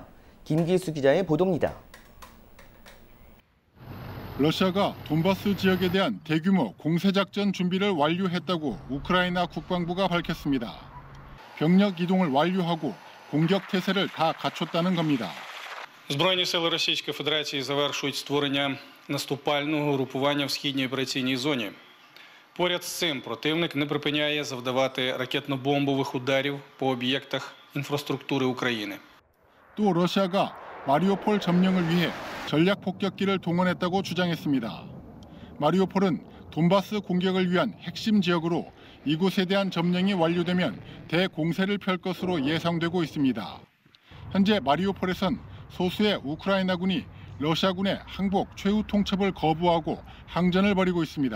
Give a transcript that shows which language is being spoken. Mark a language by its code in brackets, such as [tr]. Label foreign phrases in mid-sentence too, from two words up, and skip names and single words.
[ko] 김기수 기자의 보도입니다. 러시아가 돈바스 지역에 대한 대규모 공세작전 준비를 완료했다고 우크라이나 국방부가 밝혔습니다. 병력 이동을 완료하고 공격 태세를 다 갖췄다는 겁니다. [uk] Збройні сили Російської Федерації завершують створення наступального групування в східній операційній зоні. Поряд з цим противник не припиняє завдавати ракетно-бомбових ударів по об'єктах інфраструктури України. [ko] 또 러시아가 마리오폴 점령을 위해 전략 폭격기를 동원했다고 주장했습니다. 마리오폴은 돈바스 공격을 위한 핵심 지역으로 이곳에 대한 점령이 완료되면 대공세를 펼 것으로 예상되고 있습니다. 현재 마리오폴에선 소수의 우크라이나군이 러시아군의 항복 최후 통첩을 거부하고 항전을 벌이고 있습니다.